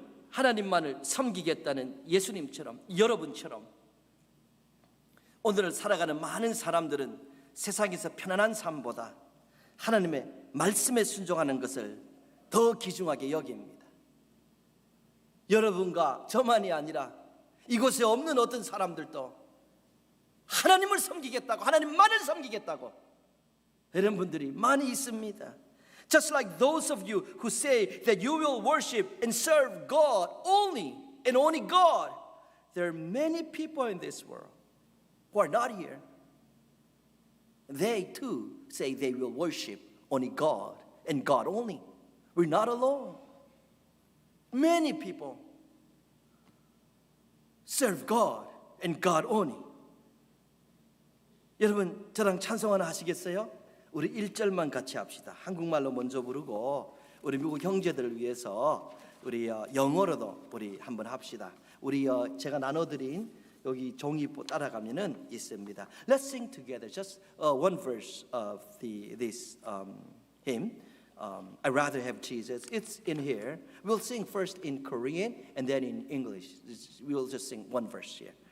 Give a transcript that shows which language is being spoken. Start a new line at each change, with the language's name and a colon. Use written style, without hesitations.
Korean: 하나님만을 섬기겠다는 예수님처럼, 여러분처럼 오늘을 살아가는 많은 사람들은 세상에서 편안한 삶보다 하나님의 말씀에 순종하는 것을 더 귀중하게 여깁니다. 여러분과 저만이 아니라 이곳에 없는 어떤 사람들도 하나님을 섬기겠다고, 하나님만을 섬기겠다고 이런 분들이 많이 있습니다.
English: Just like those of you who say that you will worship and serve God only and only God, there are many people in this world who are not here. They too say they will worship only God and God only. We're not alone. Many people serve God and God only.
Korean: 여러분 저랑 찬송 하나 하시겠어요? 우리 1절만 같이 합시다. 한국말로 먼저 부르고 우리 미국 형제들을 위해서 우리 영어로도 우리 한번 합시다. 우리 제가 나눠드린 여기 종이 따라가면은 있습니다.
English: Let's sing together just one verse of this hymn. I'd rather have Jesus. It's in here. We'll sing first in Korean and then in English. We'll just sing one verse here.